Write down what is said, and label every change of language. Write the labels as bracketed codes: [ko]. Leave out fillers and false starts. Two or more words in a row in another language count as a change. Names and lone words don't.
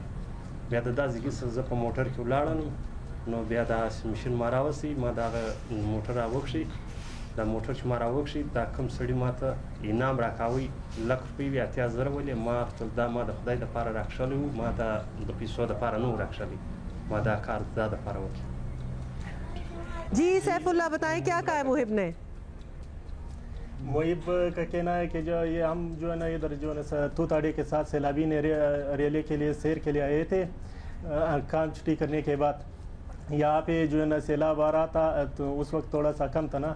[ps] بیا د دا ځګي سره زه په موټر کې ولاړم نو بیا دا مشین ما راوسی، ما دغه موټر راوکشي. دا موټر چې ما راوکشي دا کوم سړي ماته انعام راکاوی لک روپۍ وي 80,000 ولې ما دا ما د خدای دپاره راکښلی وو، ما دا د پیسو دپاره نه و راکښلی، ما دا کار دا دپاره وکړي. [ur] جی سیفاللہ بتائیں کیا کہا ہے محب نے؟ محب کا کہنا ہے کہ جو یہ ہم جو ہے نا ادھر جو ہے نا توتاڑی کے ساتھ سیلابی نے ریلے کے لیے سیر کے لیے آئے تھے. کام چھٹی کرنے کے بعد یہاں پہ جو ہے نا سیلاب آ رہا تھا تو اس وقت تھوڑا سا کم تھا نا.